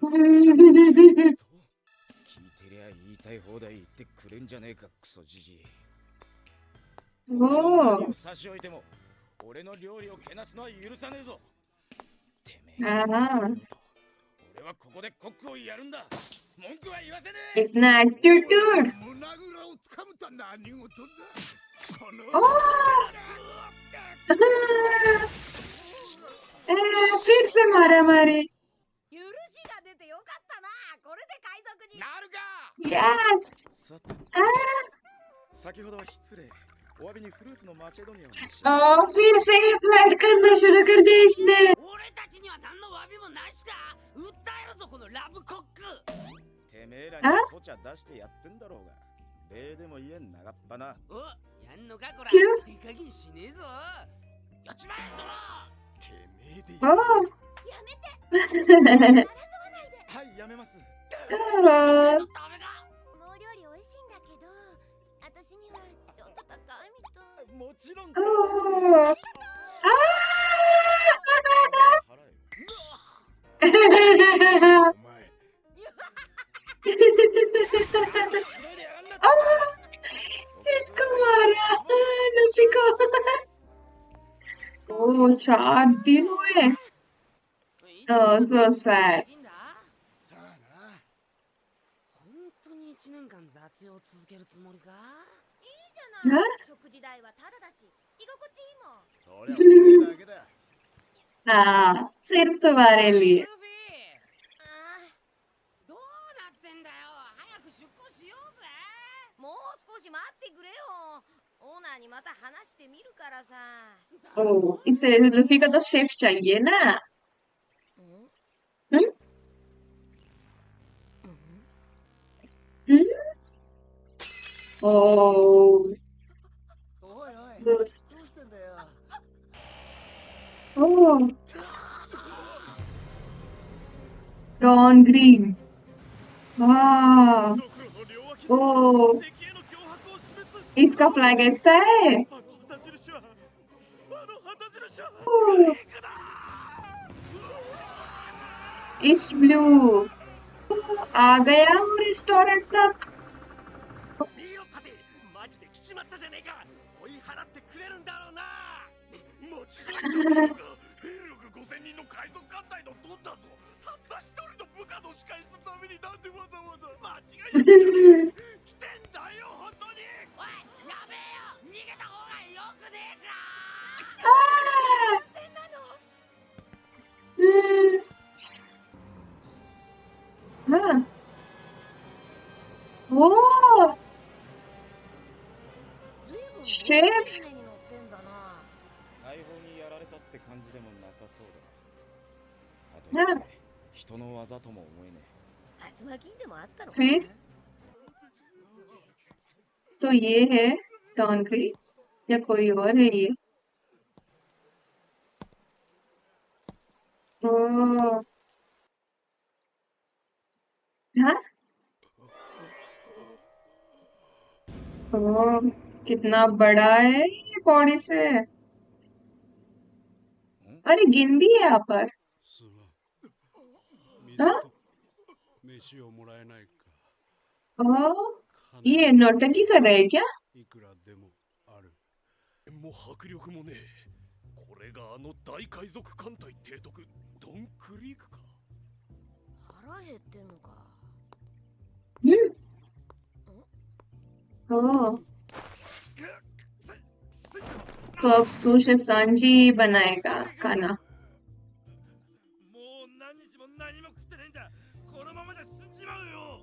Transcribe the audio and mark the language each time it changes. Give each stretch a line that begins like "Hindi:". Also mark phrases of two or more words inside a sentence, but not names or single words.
Japanese: 聞いてりゃ言いたい放題言ってくれんじゃねえかクソじじい。おー、何を差し置いても俺の料理をけなすのは許さねえぞ。てめえあー、俺はここでコックをやるんだ。文句は言わせねえ。
Hindi: इतना एटीट्यूड।
Japanese: 胸ぐらをつかむとは何事だ。この
Hindi: फिर से मारा मारी।
Japanese: 許しが出てよかったな。これで海賊になるか。
Hindi: यस।
Japanese: さて आ, 先ほどは失礼。お詫びにフルーツのマチェドニアを召し
Hindi: फिर से ही फ्लर्ट करना शुरू कर दिया इसने।
Japanese: 俺たちには何の詫びもなしだ。訴えるぞこのラブコック。てめえらあにそちゃ出してやってんだろうが。礼でも言えん長っ鼻。お、やんのかこら。キュ手加減しねえぞ。やっちまえそら。てめえで ओ やめて。争わないで。はいやめます。ダメか。このお料理美味しいんだけど、私にはちょっと高いみたい。もちろん ओ आ, 払えよ。お前
Hindi: इसको मारा लूफी को। ओ 4 दिन हुए।
English: so sad。
Japanese: いいんだ。さあな。本当に1年間雑用を続けるつもりか。いいじゃない。食事代はタダだし、居心地いいもん。そりゃおめえだけだ。
Hindi: हाँ, सिर्फ तुम्हारे लिए।
Japanese: ルフィ、あどうなってんだよ。早く出航しようぜ。あ、もう少し待ってくれよ。オーナーにまた話してみるからさ。
Hindi: ओ, इसे लूफी का तो शेफ चाहिए ना।
Japanese: うん हम्म? うん हम्म? ओ おいおい、 ओ どうしてんだよ。
Hindi: डॉन ग्रीन। वाह,
Japanese: ドクロの両脇 ओ 敵への脅迫を示す。
Hindi: इसका फ्लैग ऐसा है।
Japanese: あの旗印は
Hindi: ओ, ईस्ट ब्लू आ गया वो रेस्टोरेंट तक।
Japanese: 見ろパティ、マジで来ちまったじゃねえか。追い払ってくれるんだろうな。もちろんじゃねえか。兵力5000人の海賊艦隊のドンだぞ。たった一人の部下の仕返しのためになんでわざわざ間違いない来てんだよ本当に。おい、やべえよ。逃げた方がよくねえか。
Hindi: हाँ, ओ शेफ
Japanese: 船に乗ってんだな。大砲にやられたって感じでもなさそうだな。あとね、人の技とも思えね竜巻でもあったのかな。
Hindi: फिर तो ये है डॉनग्री या कोई और है ये? ओ हाँ ओ कितना बड़ा है ये बॉडी से।
Japanese: え。ん
Hindi: अरे गिन भी है यहाँ पर।
Japanese: すまん。
Hindi: हाँ
Japanese: 水と飯をもらえないか。 ओ 金
Hindi: ये
Japanese: なら
Hindi: नौटंकी कर रहे हैं क्या?
Japanese: いくらでもある。もう迫力もねえ。これがあの大海賊艦隊提督ドンクリークか。腹減ってんのか。
Hindi: ओ तो अब सूशेफ सांजी बनाएगा खाना।
Japanese: もう何日も何も食ってないんだ。このままじゃ死んじまうよ。